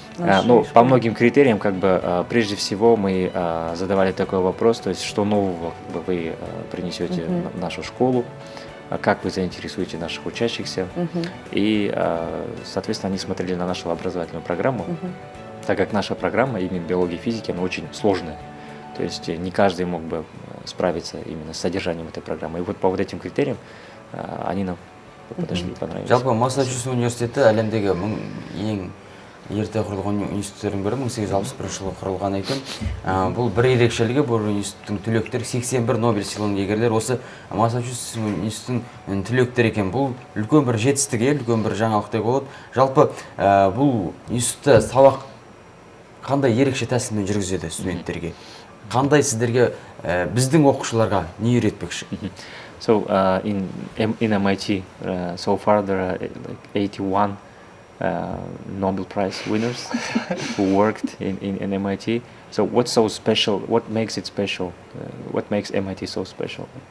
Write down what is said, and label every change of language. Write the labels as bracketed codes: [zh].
[ru] Ну, по многим критериям, как бы, прежде всего, мы задавали такой вопрос, то есть, что нового вы принесете в нашу школу, как вы заинтересуете наших учащихся, и, соответственно, они смотрели на нашу образовательную программу, так как наша программа, именно биология и физики, она очень сложная, то есть, не каждый мог бы справиться именно с содержанием этой программы, и вот по вот этим критериям они нам подошли, понравились. [kk] Жалпы Массачусетс университеті әлемдегі ең ерте құрылған институттердің бірі, 1861 жылы құрылған екен. Бұл бір ерекшелігі, бұл институттың түлектері 81 Нобель сыйлығының иегерлері осы Массачусетс институтының түлектері екен. Бұл үлкен бір жетістік, үлкен бір жаңалықтай болады. Жалпы бұл институтта сабақ қандай ерекше тәсілмен жүргізеді студенттерге? Қандай сіздерге біздің оқушыларға не үйретпекші? [en] So in MIT, so far there are like 81 Nobel Prize winners who worked in MIT. So what's so special? What makes it special? What makes MIT so special?